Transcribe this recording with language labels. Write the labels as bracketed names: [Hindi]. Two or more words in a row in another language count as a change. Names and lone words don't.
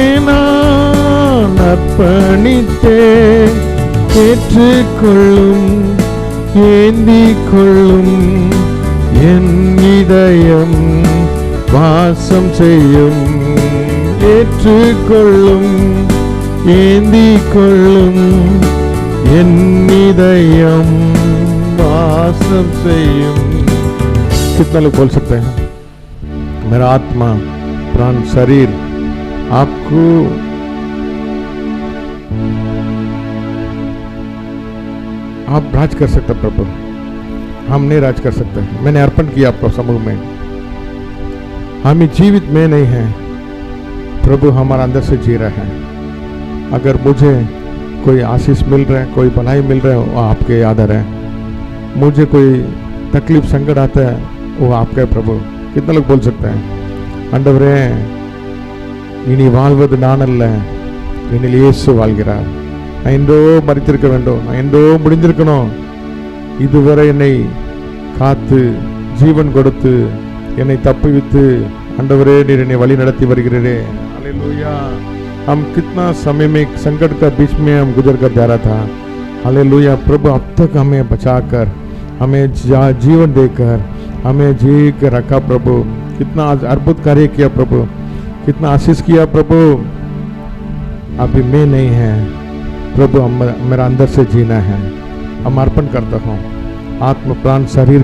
[Tamil] நான் அர்ப்பணித்தேன் ஏற்றுக்கொள்ளும் ஏந்திக் கொள்ளும் என் இதயம் வாசம் செய்யும் ஏற்றுக்கொள்ளும் ஏந்திக் கொள்ளும் என் இதயம் वासम செய்யும் [Hindi] कितना लोग बोल सकते हैं मेरा आत्मा प्राण शरीर आपको आप राज कर सकते प्रभु हम नहीं राज कर सकते मैंने अर्पण किया आपको समूह में हम जीवित में नहीं है प्रभु हमारा अंदर से जी रहा है अगर मुझे कोई आशीष मिल रहा है कोई भलाई मिल रहा है वो आपके आदर है मुझे कोई तकलीफ संकट आता है वो आपका है प्रभु कितना लोग बोल सकते हैं आंडवरे [Tamil] इनी வாழ்வது நான் அல்ல என்னில் இயேசு வாழ்கிறார் நான் என்றோ மரித்திருக்க வேண்டும் நான் என்றோ முடிந்திருக்கணும் இதுவரை என்னை காத்து ஜீவன் கொடுத்து என்னை தப்புவித்து ஆண்டவரே நீர் என்னை வழி நடத்தி வருகிறீரே [Hindi] हालेलुया हम कितना समय में संकट का बीच में हम गुजर कर जा रहा था हालेलुया प्रभु अब तक हमें बचाकर हमें जीवन देकर हमें जी कर रखा प्रभु कितना अद्भुत कार्य किया प्रभु कितना आशीष किया प्रभु अभी मैं नहीं है प्रभु मेरा अंदर से जीना है हम अर्पण करता हूँ आत्म प्राण शरीर